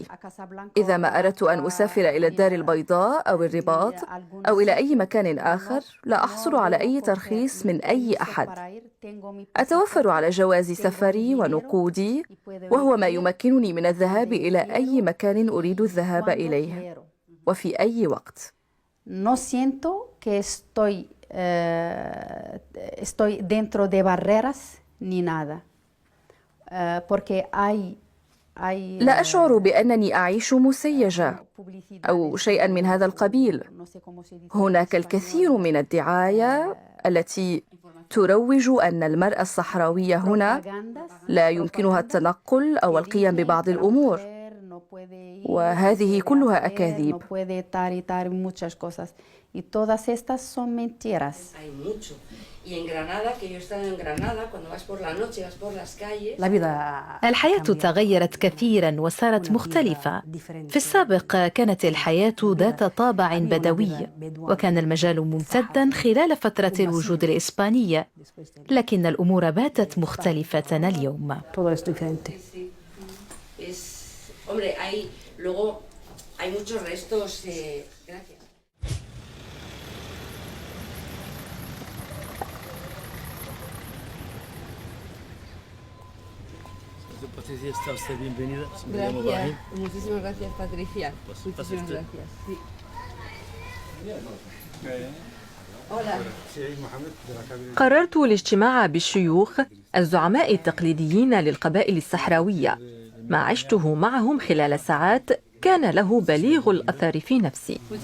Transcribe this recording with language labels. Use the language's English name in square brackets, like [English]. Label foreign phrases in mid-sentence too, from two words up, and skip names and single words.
[Arabic] إذا ما أردت أن أسافر إلى الدار البيضاء أو الرباط أو إلى أي مكان آخر لا أحصل على أي ترخيص من أي أحد. أتوفر على جواز سفري ونقودي، وهو ما يمكنني من الذهاب إلى أي مكان أريد الذهاب إليه وفي أي وقت. [Spanish] estoy dentro de barreras ni nada. Porque [Arabic] لا أشعر بأنني أعيش مسيجة أو شيئا من هذا القبيل. هناك الكثير من الدعاية التي تروج أن المرأة الصحراوية هنا لا يمكنها التنقل أو القيام ببعض الأمور، وهذه كلها أكاذيب. [Spanish] Y todas estas son mentiras. Hay mucho. Y en Granada, que yo he estado en Granada, cuando vas por la noche, vas por las calles. [Arabic] الحياة تغيرت كثيرا وصارت مختلفة. في السابق كانت الحياة ذات طابع بدوي، وكان المجال ممتدا خلال فترة الوجود الإسباني، لكن الأمور باتت مختلفة اليوم. [Spanish] Hombre, hay muchos restos. Gracias. Patricia, está usted bienvenida. Gracias, muchísimas gracias, Patricia. Muchísimas gracias. Sí. [Arabic] قررت الاجتماع بالشيوخ الزعماء التقليديين للقبائل الصحراوية. ما عشته معهم خلال ساعات كان له بليغ الأثر في نفسي.